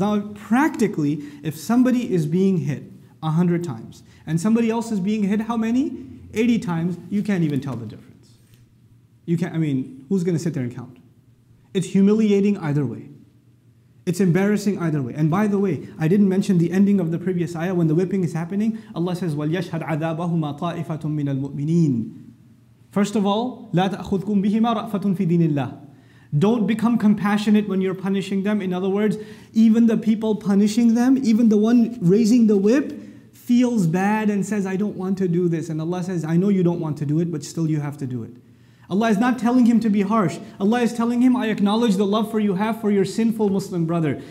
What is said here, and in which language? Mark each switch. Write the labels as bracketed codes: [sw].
[en] Now, practically, if somebody is being hit 100 times, and somebody else is being hit how many? 80 times, you can't even tell the difference. Who's going to sit there and count? It's humiliating either way. It's embarrassing either way. And by the way, I didn't mention the ending of the previous ayah when the whipping is happening. Allah says, [ar] وَلْيَشْهَدْ عَذَابَهُمَا طَائِفَةٌ مِّنَ الْمُؤْمِنِينَ. [en] First of all, [ar] لَا تَأْخُذْكُمْ بِهِمَا رَأْفَةٌ فِي دِينِ اللَّهِ. [en] Don't become compassionate when you're punishing them. In other words, even the people punishing them, even the one raising the whip, feels bad and says, I don't want to do this. And Allah says, I know you don't want to do it, but still you have to do it. Allah is not telling him to be harsh. Allah is telling him, I acknowledge the love for you have for your sinful Muslim brother.